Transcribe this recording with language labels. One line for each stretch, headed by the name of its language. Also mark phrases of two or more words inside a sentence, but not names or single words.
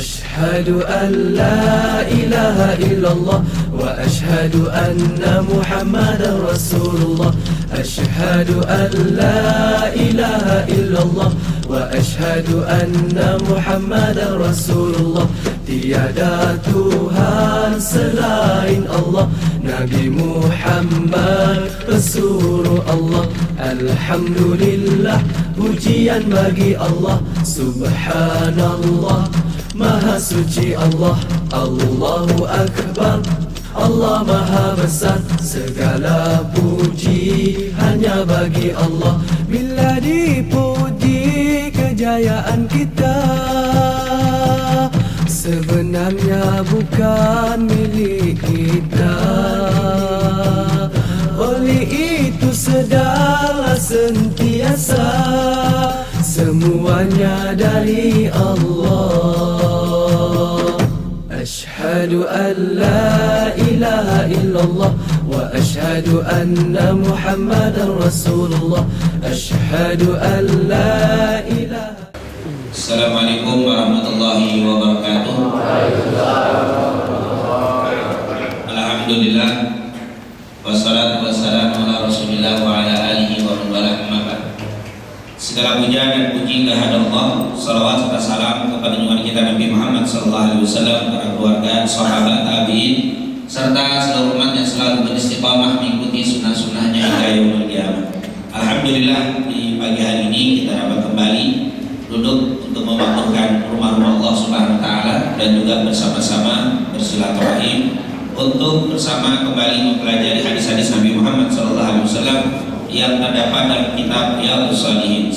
Arabic: أشهد أن لا إله إلا الله وأشهد أن محمدا رسول الله. أشهد أن لا إله إلا الله وأشهد أن محمدا رسول الله.
Malay: Tiada Tuhan selain Allah, Nabi Muhammad Rasulullah. Alhamdulillah, pujian bagi Allah. Subhanallah, Maha suci Allah. Allahu Akbar, Allah Maha besar. Segala puji hanya bagi Allah. Bila dipuji kejayaan kita, sebenarnya bukan milik kita. Oleh itu sedarlah sentiasa, semuanya dari Allah.
Arabic: أشهد أن لا إله إلا الله وأشهد أن محمدا رسول الله. أشهد أن لا إله. السلام عليكم ورحمة الله وبركاته. الحمد لله، والصلاة والسلام على رسول الله وعلى آله ومن والاه، أما بعد.
Indonesian: Segala puja dan puji kehadirat Allah, salawat serta salam kepada junjungan kita Nabi Muhammad
Arabic: صلى الله عليه وسلم,
Indonesian: para keluarga, sahabat, tabi'in, serta seluruh umat yang selalu beristiqamah mengikuti sunnah-sunnahnya hingga
Arabic: يوم القيامة.
Indonesian: Alhamdulillah, di pagi hari ini kita dapat kembali duduk untuk memakmurkan rumah-rumah Allah
Arabic: سبحانه وتعالى
Indonesian: dan juga bersama-sama bersilaturahim untuk bersama kembali mempelajari hadis-hadis Nabi Muhammad
Arabic: صلى الله عليه وسلم
Indonesian: yang terdapat dalam kitab Riyadhus Shalihin.